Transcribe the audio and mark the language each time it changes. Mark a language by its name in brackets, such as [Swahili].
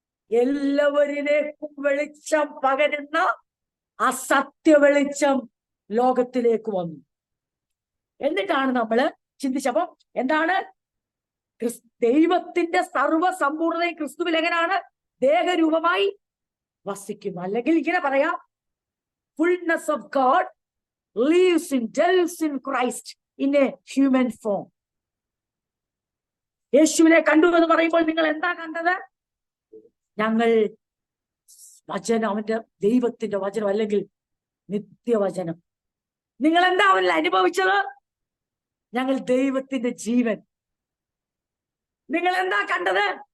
[Malayalam] എല്ലാവരിലേക്കും വെളിച്ചം പകരുന്ന ആ സത്യ വെളിച്ചം ലോകത്തിലേക്ക് വന്നു. എന്നിട്ടാണ് നമ്മൾ ചിന്തിച്ചപ്പോ എന്താണ് ദൈവത്തിന്റെ സർവ്വസമ്പൂർണതയും ക്രിസ്തുവിൽ എങ്ങനെയാണ് ദേഹരൂപമായി വസിക്കുന്നു. അല്ലെങ്കിൽ ഇങ്ങനെ പറയാം, [English] Fullness of God lives in, dwells in Christ in a human form. [Malayalam] യേശുവിനെ കണ്ടു എന്ന് പറയുമ്പോൾ നിങ്ങൾ എന്താ കണ്ടത്? ഞങ്ങൾ വചനം, അവന്റെ ദൈവത്തിന്റെ വചനം അല്ലെങ്കിൽ നിത്യവചനം. നിങ്ങൾ എന്താ അവനിൽ അനുഭവിച്ചത്? ഞങ്ങൾ ദൈവത്തിന്റെ ജീവൻ. നിങ്ങൾ എന്താ കണ്ടത്?